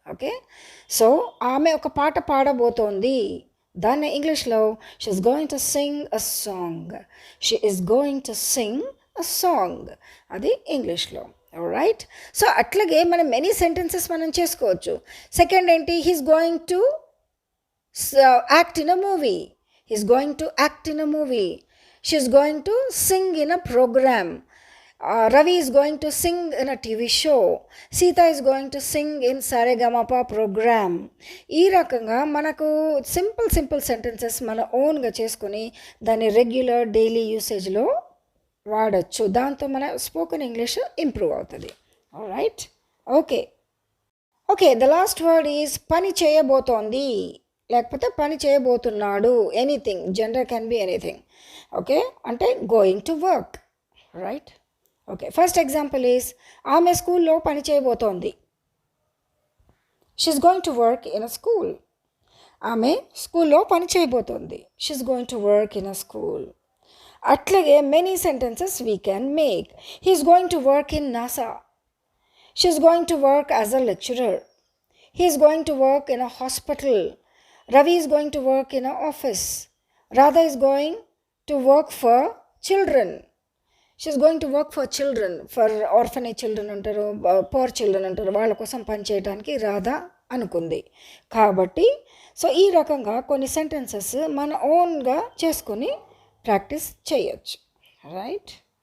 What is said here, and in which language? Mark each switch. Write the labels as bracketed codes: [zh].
[te] Okay, so ఆమె ఒక పాట పాడబోతోంది. దాన్ని ఇంగ్లీష్లో [en] She is going to sing a song. She is going to sing a song, [te] అది ఇంగ్లీష్లో. [en] Right? [te] సో అట్లాగే మనం మెనీ సెంటెన్సెస్ మనం చేసుకోవచ్చు. [en] Second ఏంటి? He's going to act in a movie. He's going to act in a movie. She's going to sing in a program. Ravi is going to sing in a TV show. Sita is going to sing in Saregamapa program. [te] ఈ రకంగా మనకు simple sentences మన ఓన్గా చేసుకొని దాన్ని regular daily యూసేజ్లో వాడచ్చు. దాంతో మన స్పోకెన్ ఇంగ్లీష్ ఇంప్రూవ్ అవుతుంది. Right? [en] okay the last word is [te] పని చేయబోతోంది, లేకపోతే పని చేయబోతున్నాడు. [en] Anything, gender can be anything. Okay, అంటే going to work. Right? [te] Okay, [en] first example is [te] ఆమె స్కూల్లో పని చేయబోతోంది. [en] She is going to work in a school. [te] ఆమె స్కూల్లో పని చేయబోతోంది. [en] She is going to work in a school. అట్లాగే many sentences we can make. He is going to work in NASA. She is going to work as a lecturer. He is going to work in a hospital. Ravi is going to work in an office. Radha is going to work for children. She is going to work for children, for orphanage children అంటారు, poor children అంటారు. [te] వాళ్ళ కోసం పనిచేయడానికి రాధ అనుకుంది. కాబట్టి so ఈ రకంగా కొన్ని సెంటెన్సెస్ మన ఓన్గా చేసుకొని ప్రాక్టీస్ చేయొచ్చు. రైట్?